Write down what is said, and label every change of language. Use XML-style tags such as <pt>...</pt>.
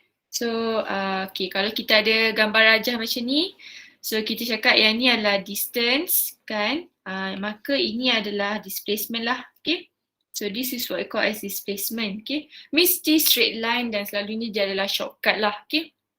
<ms>So, okay, kalau kita ada gambar rajah macam ni, so kita cakap yang ni adalah distance kan, maka ini adalah displacement lah, okay.</ms> <en>So this is what I call as displacement, okay.</en> <ms>Mesti straight line dan selalunya dia adalah shortcut lah, okay.</ms>